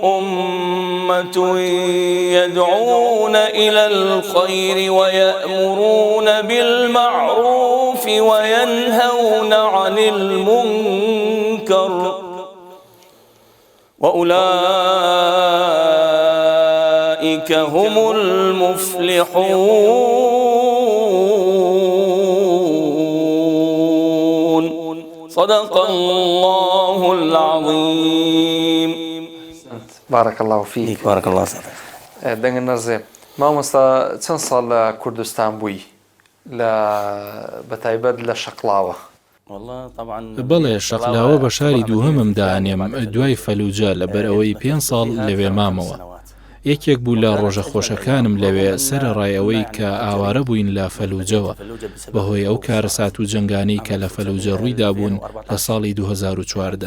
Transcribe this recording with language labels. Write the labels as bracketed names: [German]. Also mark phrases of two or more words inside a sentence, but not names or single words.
[Arabic] أمة يدعون إلى الخير ويأمرون بالمعروف وينهون عن المنكر وأولئك هم المفلحون. صدق الله العظيم. بارك الله فيك. بارك الله فيك. [Central Kurdish] دەنگ نەرزێ مامۆستا چەند ساڵ لە کوردستان بووی بەتایبەت لە شەقڵاوە. [Arabic] والله طبعا [Central Kurdish] بەڵێ شەقلاوە بە شاری دووهەمم دانێم دوای فەلوجە لەبەر ئەوەی 5 ساڵ لەوێ مامەوە. یەکێک بوو لە ڕۆژە خۆشەکانم لەوێ سەرڕایەوەی کە ئاوارە بووین لە فەلوجەوە بەهۆی ئەو کارەسات و جنگانەی کە لە فەلوجە ڕوویدا بوون لە ساڵی 2014.